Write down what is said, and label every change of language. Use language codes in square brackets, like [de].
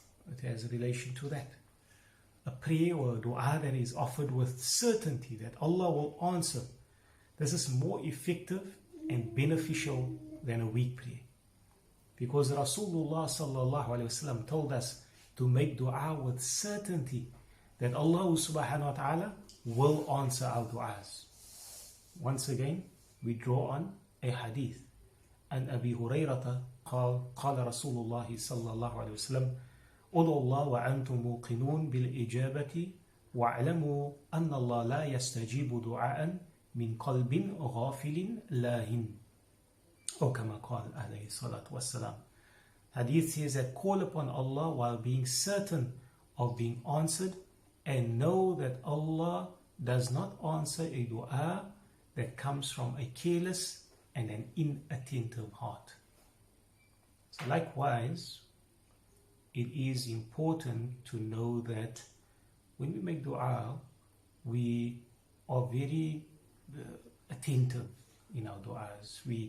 [en] It has a relation to that. A prayer or a du'a that is offered with certainty that Allah will answer, this is more effective and beneficial than a weak prayer. Because Rasulullah sallallahu alaihi wasallam told us to make du'a with certainty that Allah subhanahu wa ta'ala will answer our du'as. Once again, we draw on a hadith. [ar] And Abi Hurayrata قال رسول الله صلى الله عليه وسلم ادعوا الله وأنتم موقنون بالإجابة واعلموا أن الله لا يستجيب دعاء من قلب غافل لاهٍ أو كما قال عليه الصلاة والسلام. [en] Hadith says that call upon Allah while being certain of being answered, and know that Allah does not answer a dua that comes from a careless and an inattentive heart. So likewise, it is important to know that when we make dua, we are very attentive in our duas.